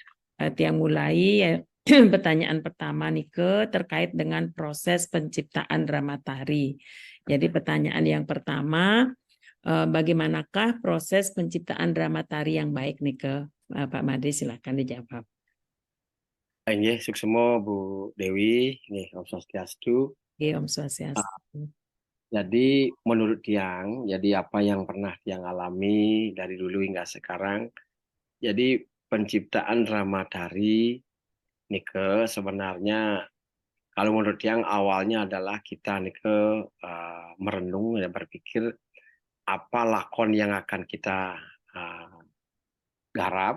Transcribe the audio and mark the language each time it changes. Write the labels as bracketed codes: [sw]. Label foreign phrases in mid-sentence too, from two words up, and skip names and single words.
[id] tiang mulai ya, pertanyaan pertama nih terkait dengan proses penciptaan drama tari. Jadi pertanyaan yang pertama, bagaimanakah proses penciptaan drama tari yang baik nih Pak Made silakan dijawab. [ban] Nggih, suksemo Bu Dewi, nggih, Om Swastiastu. Oke, Om Swastiastu. [id] Jadi menurut Tiang, jadi apa yang pernah Tiang alami dari dulu hingga sekarang, jadi penciptaan drama tari Nike sebenarnya kalau menurut Tiang awalnya adalah kita Nike merenung dan berpikir apa lakon yang akan kita uh, garap.